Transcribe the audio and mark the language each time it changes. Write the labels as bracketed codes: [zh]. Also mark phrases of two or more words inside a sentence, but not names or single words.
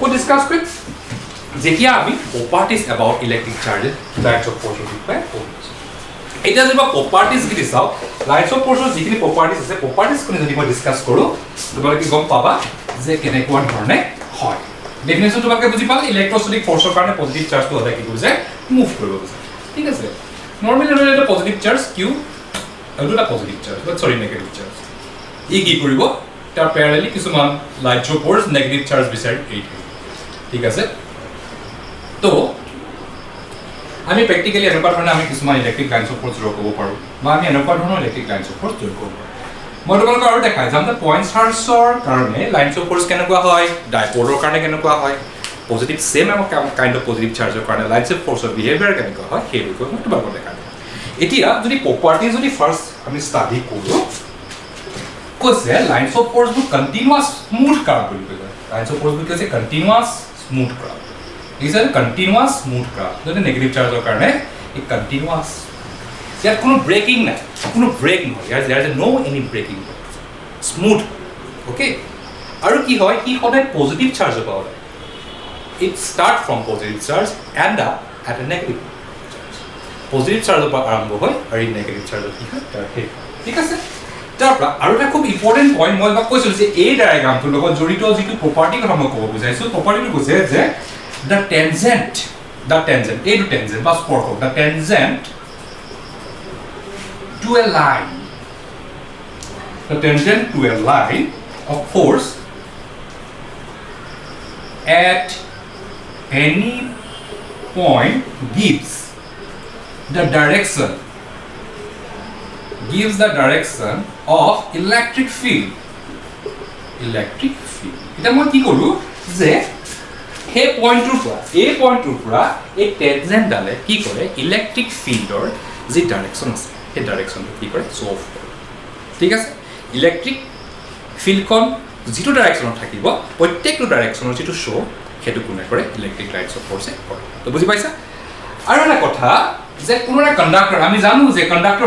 [as] যেতিয়া আমি [en] properties about electric charges lines of force [as] বিষয়ে পঢ়িছো এতিয়া যদি প্ৰপাৰ্টিজ কি চাও [en] lines of force [as] যিখিনি প্ৰপাৰ্টিজ আছে প্ৰপাৰ্টিজখিনি যদি মই ডিসকাস কৰো তোমালোকে গম পাবা যে কেনেকুৱা ধৰণে হয় ডেফিনেশন তোমাকে বুঝি পালে [en] electrostatic force [as] কাৰণে [en] positive charge [as] হলে কি কৰিছে মুভ কৰিব গৈছে ঠিক আছে নরমালি এটা [en] positive charge Q [as] আৰু এটা [en] positive charge but sorry negative charge [as] ই কি কৰিব তাৰ প্যাৰেলি কিছুমান [en] lines of force negative charge [as] বিচাৰি এই ঠিক আছে তো আমি প্ৰ্যাকটিক্যালি এনেকুৱা ধৰণে আমি কিছুমান [en] electric lines of force [as] ড্ৰ কৰিব পাৰো বা আমি এনেকুৱা ধৰণৰ [en] electric lines of force [as] ড্ৰ কৰিব পাৰো মই তোমালোকক আৰু দেখাই যাম যে [en] point charge [as] কাৰণে [en] lines of force [as] কেনেকুৱা হয় ডাইপোলৰ কাৰণে কেনেকুৱা হয় [en] positive same kind of positive charge [as] কাৰণে [en] lines of force behavior [as] কেনেকুৱা হয় সেই বিষয়ে মই তোমালোকক দেখাই দিম এতিয়া যদি প্ৰপাৰ্টি যদি ফাৰ্স্ট আমি ষ্টাডি কৰোঁ কৈছে [en] lines of force continuous smooth curve [as] বুলি কয় [en] lines of force [as] কৈছে [en] continuous smooth curve is a continuous smooth curve [as] যদি [en] negative charge [as] কাৰণে ই কন্টিনিউয়াস ইয়াত কোনো ব্ৰেকিং নাই কোনো ব্ৰেক নহয় ইয়াৰ [en] no any breaking smooth okay [as] আৰু কি হয় কি সদায় পজিটিভ চাৰ্জ হ'ব [en] it start from positive charge and up at a negative charge positive charge [as] পৰা আৰম্ভ হয় আৰু এই [en] negative charge [as] কি হয় তাৰ শেষ ঠিক আছে তাৰ পৰা আৰু এটা খুব [en] important point [as] মই তোমাক কৈছিলোঁ যে এই ডায়েগ্ৰামটোৰ লগত জড়িত যিটো প্ৰপাৰ্টি কথা মই ক'ব বুজাইছোঁ প্ৰপাৰ্টিটো কৈছে যে [en] the tangent [as] এইটো টেনজেন্ট বা স্পৰ্শক [en] the tangent to a line the tangent to a line of force at any point gives the direction of electric field [as] এটা মই কি কৰো যে হে পয়েন্টৰ পৰা এই টেনজেন্ট ডালে কি কৰে [en] electric field [as] যি ডাইৰেকশন আছে এই ডাইৰেকশনটো কি কৰে [en] show off [as] কৰে ঠিক আছে [en] electric field [as] যিটো ডাইৰেকশনত থাকিব প্ৰত্যেকটো ডাইৰেকশনৰ যিটো শো সেইটো কোনে কৰে [en] electric lines of force [as] কৰে তো বুজি পাইছা আৰু এটা কথা যে কোনো এটা কণ্ডাক্টৰ আমি জানো যে কণ্ডাক্টৰ